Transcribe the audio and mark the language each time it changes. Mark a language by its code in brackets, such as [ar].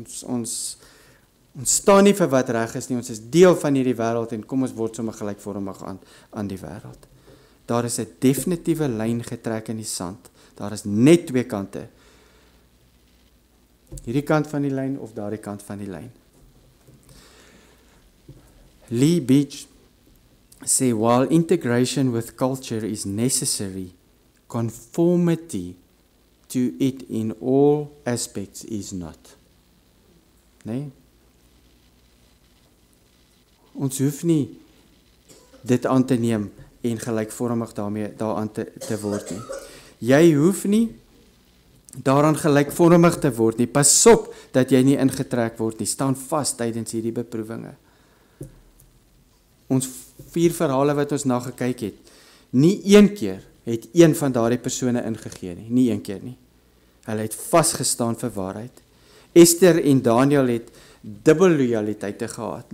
[af] Ons staan nie vir wat reg is nie, ons is deel van hierdie wêreld en kom ons word sommer gelykvormig aan die wêreld. Daar is 'n definitiewe lyn getrek in die sand. Daar is net twee kante. Hierdie kant van die lyn of daardie kant van die lyn. [en] Lee Beach sê, while integration with culture is necessary, conformity to it in all aspects is not. [af] Nee? Ons hoef nie dit aan te neem en gelykvormig daaraan te word nie. Jy hoef nie daaraan gelykvormig te word nie. Pas op dat jy nie ingetrek word nie. Staan vas tydens hierdie beproewinge. Ons 4 verhale wat ons na gekyk het, nie een keer het een van daardie persone ingegee nie. Nie een keer nie. Hulle het vasgestaan vir waarheid. Esther en Daniel het dubbel loyaliteite gehad.